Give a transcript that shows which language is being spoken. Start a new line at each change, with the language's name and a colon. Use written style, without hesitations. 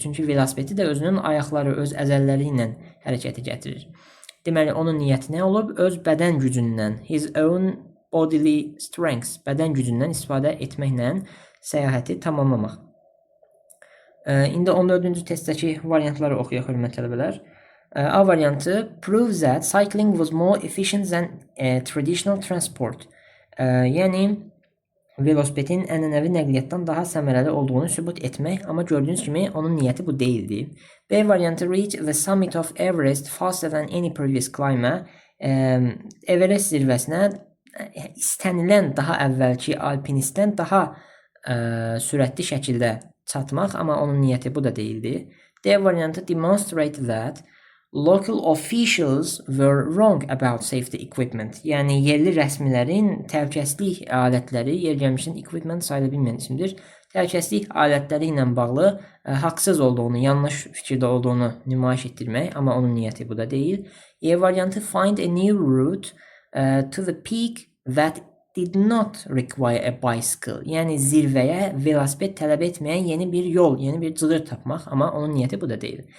Azerbaijani: Çünki velosipedi də özünün ayaqları, öz əzəlləri ilə hərəkətə gətirir. Deməli, onun niyyəti nə olub? Öz bədən gücündən,
English: his own bodily strength,
Azerbaijani: bədən gücündən istifadə etməklə səyahəti tamamlamaq. İndi 14-cü testdəki variantları oxuyaq, hörmətli tələbələr. A variantı,
English: prove that cycling was more efficient than traditional transport.
Azerbaijani: Yəni, velosipedin ənənəvi nəqliyyatdan daha səmərəli olduğunu sübut etmək, amma gördüyünüz kimi onun niyyəti bu deyildi. B variantı,
English: reach the summit of Everest faster than any previous climber.
Azerbaijani: Everest zirvəsinə istənilən daha əvvəlki alpinistdən daha sürətli şəkildə çatmaq, amma onun niyyəti bu da deyildi. D variantı,
English: demonstrate that local officials were wrong about safety equipment.
Azerbaijani: Yəni, yerli rəsmilərin təhlükəsizlik alətləri, yer gəlmişin equipment sayıla bilməyən isimdir. Təhlükəsizlik alətləri ilə bağlı haqsız olduğunu, yanlış fikirdə olduğunu nümayiş etdirmək, amma onun niyyəti bu da deyil. E variantı,
English: find a new route to the peak that did not require a bicycle.
Azerbaijani: Yəni, zirvəyə velosiped tələb etməyən yeni bir yol, yeni bir cığır tapmaq, amma onun niyyəti bu da deyil.